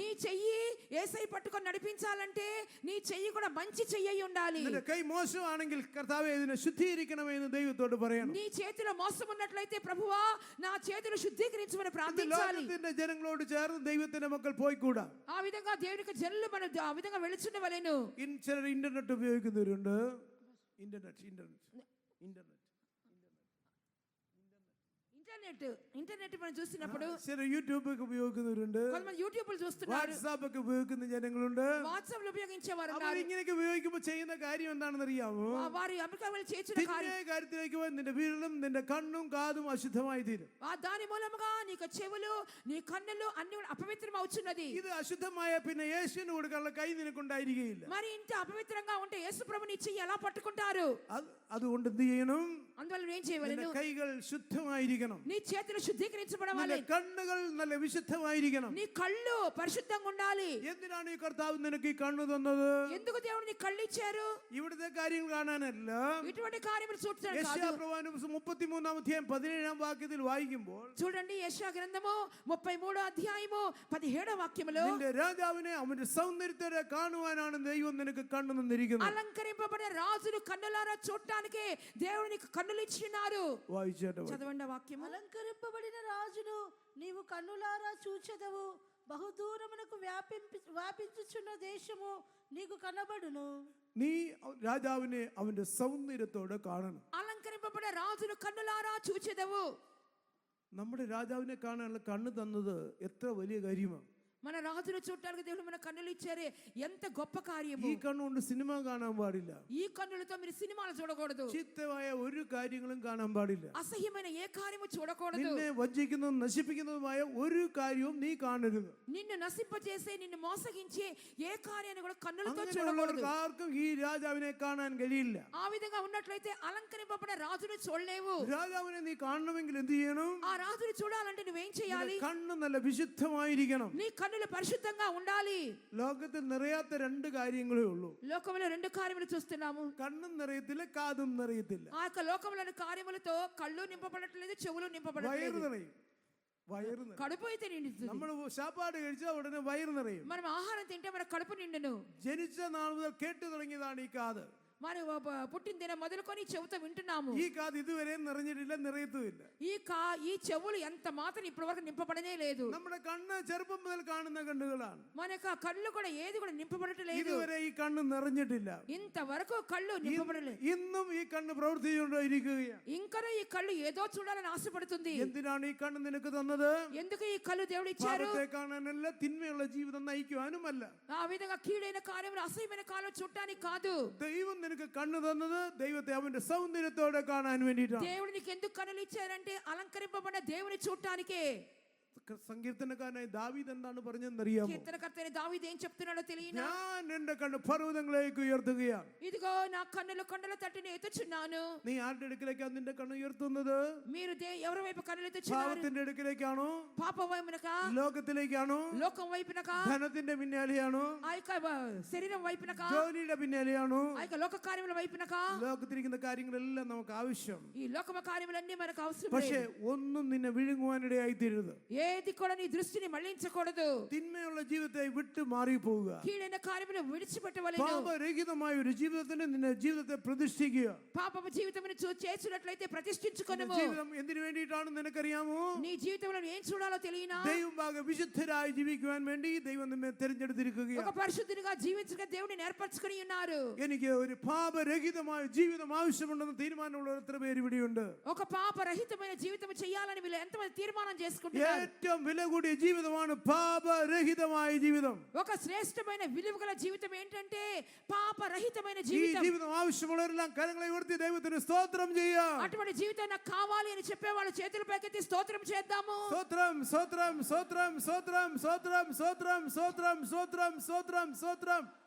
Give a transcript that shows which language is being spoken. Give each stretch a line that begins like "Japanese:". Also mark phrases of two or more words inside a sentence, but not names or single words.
Telugu: నీ చెయ్యి యేసయ్య పట్టుకొని నడిపించాలంటే నీ చెయ్యి కూడా మంచి చెయ్యి అయి ఉండాలి.
Malayalam: നിന്റെ കൈ മോശമാണെങ്കിൽ കർത്താവേ ഇതിനെ ശുദ്ധീകരിക്കണമേ എന്ന് ദൈവത്തോട് പറയണം.
Telugu: నీ చేతిలో మోసం ఉన్నట్లయితే ప్రభువా నా చేతులు శుద్ధీకరించమని ప్రార్థించాలి.
Malayalam: ലോകത്തിന്റെ ജനങ്ങളോട് ചേർന്ന് ദൈവത്തിന്റെ മക്കൾ പോയിക്കൂടാ.
Telugu: ఆ విధంగా దేవునికి జనులు మనం ఆ విధంగా వెళుచుండవలెను.
Malayalam: ചിലർ ഇന്റർനെറ്റ് ഉപയോഗിക്കുന്നവരുണ്ട്. ഇന്റർനെറ്റ്
Telugu: ఇంటర్నెట్ మనం చూసినప్పుడు
Malayalam: ചില യൂട്യൂബ് ഒക്കെ ഉപയോഗിക്കുന്നവരുണ്ട്.
Telugu: కొంతమంది యూట్యూబ్ చూస్తున్నారు,
Malayalam: വാട്സാപ്പ് ഒക്കെ ഉപയോഗിക്കുന്ന ജനങ്ങളുണ്ട്.
Telugu: వాట్సాప్ లో ఉపయోగించేవారు
Malayalam: അവർ
Telugu: ఉన్నారు.
Malayalam: ഇങ്ങനെയൊക്കെ ഉപയോഗിക്കുമ്പോൾ ചെയ്യുന്ന കാര്യം എന്താണെന്ന് അറിയാമോ?
Telugu: వారి అమెరికా వెళ్ళి చేసిన కార్యం
Malayalam: തിന്മയായ കാര്യത്തിലേക്ക് പോയി നിന്റെ വിരലും നിന്റെ കണ്ണും കാതും അശുദ്ധമായി തീരും.
Telugu: దాని మూలముగా నీకు చెవులు నీ కన్నులు అన్ని అపవిత్రం అవుచున్నది.
Malayalam: ഇത് അശുദ്ധമായ പിന്നെ യേശുവിന് കൊടുക്കാനുള്ള കൈ നിനക്കുണ്ടായിരിക്കുകയില്ല.
Telugu: మరి ఇంత అపవిత్రంగా ఉంటే యేసు ప్రభుని చెయ్యి ఎలా పట్టుకుంటారు?
Malayalam: അതുകൊണ്ട് എന്ത് ചെയ്യണം?
Telugu: అందువల్ల ఏం
Malayalam: നിന്റെ
Telugu: చేయవలెను?
Malayalam: കൈകൾ ശുദ്ധമായിരിക്കണം.
Telugu: నీ చేతులు శుద్ధీకరించబడాలి.
Malayalam: നിന്റെ കണ്ണുകൾ നല്ല വിശുദ്ധമായിരിക്കണം.
Telugu: నీ కళ్ళు పరిశుద్ధంగా ఉండాలి.
Malayalam: എന്തിനാണ് ഈ കർത്താവ് നിനക്ക് ഈ കണ്ണു തന്നത്?
Telugu: ఎందుకు దేవుడు నీ కళ్ళు ఇచ్చారు?
Malayalam: ഇവിടുത്തെ കാര്യങ്ങൾ കാണാനല്ല.
Telugu: ఇటువంటి కార్యములు చూడడానికి కాదు.
Malayalam: യെശയ്യാപ്രവാചകൻ 33-ാം അധ്യായം 17-ാം വാക്യത്തിൽ വായിക്കുമ്പോൾ
Telugu: చూడండి యెషయా గ్రంథము 33వ అధ్యాయము 17వ వాక్యములో
Malayalam: നിന്റെ രാജാവിനെ അവന്റെ സൗന്ദര്യത്തോടെ കാണുവാനാണ് ദൈവം നിനക്ക് കണ്ണു തന്നിരിക്കുന്നത്.
Telugu: అలంకరింపబడిన రాజును కన్నులారా చూడటానికి దేవుడు నీకు కన్నులు ఇచ్చినారు.
Malayalam: വായിച്ചേട്ടെ.
Telugu: చదవండి ఆ వాక్యము.
Malayalam: అలంకరింపబడిన రాజును నీవు కన్నులారా చూచెదవు.
Telugu: బహుదూరమునకు వ్యాపించుచున్న దేశము నీకు కనబడును.
Malayalam: നീ രാജാവിനെ അവന്റെ സൗന്ദര്യത്തോടെ കാണണം.
Telugu: అలంకరింపబడిన రాజును కన్నులారా చూచెదవు.
Malayalam: നമ്മുടെ രാജാവിനെ കാണാനുള്ള കണ്ണ് തന്നത് എത്ര വലിയ കാര്യമാണ്.
Telugu: మన రాజును చూడటానికి దేవుడు మన కన్నులు ఇచ్చారే ఎంత గొప్ప కార్యము.
Malayalam: ഈ കണ്ണുകൊണ്ട് സിനിമ കാണാൻ പാടില്ല.
Telugu: ఈ కన్నులతో మీరు సినిమాలు చూడకూడదు.
Malayalam: ചീത്തമായ ഒരു കാര്യങ്ങളും കാണാൻ പാടില്ല.
Telugu: అసహ్యమైన ఏ కార్యము చూడకూడదు.
Malayalam: നിന്നെ വഞ്ചിക്കുന്നതും നശിപ്പിക്കുന്നതുമായ ഒരു കാര്യവും നീ കാണരുത്.
Telugu: నిన్ను నశింపజేసే నిన్ను మోసగించే ఏ కార్యాన్ని కూడా కన్నులతో చూడకూడదు.
Malayalam: അങ്ങനെയുള്ളവർക്ക് ആർക്കും ഈ രാജാവിനെ കാണാൻ കഴിയില്ല.
Telugu: ఆ విధంగా ఉన్నట్లయితే అలంకరింపబడిన రాజును చూడలేవు.
Malayalam: രാജാവിനെ നീ കാണണമെങ്കിൽ എന്ത് ചെയ്യണം?
Telugu: ఆ రాజును చూడాలంటే నువ్వేం చేయాలి?
Malayalam: നിന്റെ കണ്ണ് നല്ല വിശുദ്ധമായിരിക്കണം.
Telugu: నీ కన్నులు పరిశుద్ధంగా ఉండాలి.
Malayalam: ലോകത്തിൽ നിറയാത്ത രണ്ട് കാര്യങ്ങളേ ഉള്ളൂ.
Telugu: లోకంలో రెండు కార్యములు చూస్తున్నాము.
Malayalam: കണ്ണും നിറയത്തില്ല, കാതും നിറയത്തില്ല.
Telugu: ఆ యొక్క లోకంలోని కార్యములతో కళ్ళు నింపబడట్లేదు, చెవులు
Malayalam: വയറ്
Telugu: నింపబడట్లేదు.
Malayalam: നിറയും. വയറ് നിറയും.
Telugu: కడుపు అయితే నిండుతుంది.
Malayalam: നമ്മൾ സാപ്പാട് കഴിച്ചാൽ ഉടനെ വയറ് നിറയും.
Telugu: మనం ఆహారం తింటే మన కడుపు నిండును.
Malayalam: ജനിച്ച നാൾ മുതൽ കേട്ടു തുടങ്ങിയതാണ് ഈ കാത്.
Telugu: మరి పుట్టిన దినం మొదలుకొని చెవుతో వింటున్నాము.
Malayalam: ഈ കാത് ഇതുവരെ നിറഞ്ഞിട്ടില്ല, നിറയത്തുമില്ല.
Telugu: ఈ చెవులు ఎంత మాత్రం ఇప్పటి వరకు నింపబడనే లేదు.
Malayalam: നമ്മുടെ കണ്ണ് ചെറുപ്പം മുതൽ കാണുന്ന കണ്ണുകളാണ്.
Telugu: మన యొక్క కళ్ళు కూడా ఏది కూడా నింపబడట్లేదు.
Malayalam: ഇതുവരെ ഈ കണ്ണ് നിറഞ്ഞിട്ടില്ല.
Telugu: ఇంతవరకు కళ్ళు నింపబడలేదు.
Malayalam: ഇന്നും ഈ കണ്ണ് പ്രവർത്തിച്ചുകൊണ്ടിരിക്കുകയാണ്.
Telugu: ఇంకా ఈ కళ్ళు ఏదో చూడాలని ఆశపడుతుంది.
Malayalam: എന്തിനാണ് ഈ കണ്ണ് നിനക്ക് തന്നത്?
Telugu: ఎందుకు ఈ కళ్ళు దేవుడు ఇచ్చారు?
Malayalam: പാപത്തെ കാണാനല്ല, തിന്മയുള്ള ജീവിതം നയിക്കുവാനുമല്ല.
Telugu: ఆ విధంగా కీడైన కార్యములు అసహ్యమైన కాలం చూడటానికి కాదు.
Malayalam: ദൈവം നിനക്ക് കണ്ണ് തന്നത് ദൈവത്തെ അവന്റെ സൗന്ദര്യത്തോടെ കാണാൻ വേണ്ടിയിട്ടാണ്.
Telugu: దేవుడు నీకు ఎందుకు కన్నులు ఇచ్చారంటే అలంకరింపబడిన దేవుని చూడటానికే.
Malayalam: സങ്കീർത്തനക്കാരനായ ദാവീദ് എന്താണ് പറഞ്ഞെന്നറിയാമോ?
Telugu: కీర్తనకర్తైన దావీదు ఏం చెప్తున్నాడో తెలియనా?
Malayalam: ഞാൻ എന്റെ കണ്ണ് പർവ്വതങ്ങളിലേക്ക് ഉയർത്തുകയാണ്.
Telugu: ఇదిగో నా కన్నులు కొండల తట్టుని ఎత్తుచున్నాను.
Malayalam: നീ ആരുടെ അടുക്കിലേക്കാണ് നിന്റെ കണ്ണ് ഉയർത്തുന്നത്?
Telugu: మీరు ఎవరి వైపు కన్నులు ఎత్తుచున్నారు?
Malayalam: പാപത്തിന്റെ അടുക്കിലേക്കാണോ?
Telugu: పాప వైపునకా?
Malayalam: ലോകത്തിലേക്കാണോ?
Telugu: లోకం వైపునకా?
Malayalam: ധനത്തിന്റെ പിന്നാലെയാണോ?
Telugu: ఆ యొక్క శరీరం వైపునకా?
Malayalam: ജോലിയുടെ പിന്നാലെയാണോ?
Telugu: ఆ యొక్క లోక కార్యముల వైపునకా?
Malayalam: ലോകത്തിരിക്കുന്ന കാര്യങ്ങളെല്ലാം നമുക്ക് ആവശ്യം.
Telugu: ఈ లోకమ కార్యములన్నీ మనకు అవసరం
Malayalam: പക്ഷേ
Telugu: లేదు.
Malayalam: ഒന്നും നിന്നെ വിഴുങ്ങുവാനിടയായി തീരരുത്.
Telugu: ఏది కూడా నీ దృష్టిని మళ్లించకూడదు.
Malayalam: തിന്മയുള്ള ജീവിതത്തെ വിട്ടു മാറിപ്പോവുക.
Telugu: కీడైన కార్యములు విడిచిపెట్టవలెను.
Malayalam: പാപരഹിതമായ ഒരു ജീവിതത്തിന് നിന്റെ ജീവിതത്തെ പ്രതിഷ്ഠിക്കുക.
Telugu: పాపపు జీవితమును చేసినట్లయితే ప్రతిష్ఠించుకొనుము.
Malayalam: ജീവിതം എന്തിനു വേണ്ടിയിട്ടാണ് നിനക്കറിയാമോ?
Telugu: నీ జీవితంలో ఏం చూడాలో తెలియనా?
Malayalam: ദൈവഭാഗ വിശുദ്ധരായി ജീവിക്കുവാൻ വേണ്ടി ദൈവം നമ്മെ തിരഞ്ഞെടുത്തിരിക്കുകയാണ്.
Telugu: ఒక పరిశుద్ధునిగా జీవించక దేవుని ఏర్పరచుకొని ఉన్నారు.
Malayalam: എനിക്ക് ഒരു പാപരഹിതമായ ജീവിതം ആവശ്യമുണ്ടെന്ന് തീരുമാനമുള്ള എത്ര പേര് ഇവിടെയുണ്ട്?
Telugu: ఒక పాపరహితమైన జీవితం చేయాలని వీళ్ళు ఎంతమంది తీర్మానం చేసుకుంటున్నారు?
Malayalam: ഏറ്റവും വില കൂടിയ ജീവിതമാണ് പാപരഹിതമായ ജീവിതം.
Telugu: ఒక శ్రేష్టమైన విలువగల జీవితం ఏంటంటే పాపరహితమైన
Malayalam: ഈ
Telugu: జీవితం.
Malayalam: ജീവിതം ആവശ്യമുള്ളവരെല്ലാം കരങ്ങളെ ഉയർത്തി ദൈവത്തിന് സ്തോത്രം ചെയ്യാം.
Telugu: అటువంటి జీవితం నాకు కావాలి అని చెప్పేవాళ్ళు చేతుల పైకెత్తి స్తోత్రం చేద్దాము.
Malayalam: സ്തോത്രം സ്തോത്രം സ്തോത്രം സ്തോത്രം സ്തോത്രം സ്തോത്രം സ്തോത്രം സ്തോത്രം സ്തോത്രം സ്തോത്രം.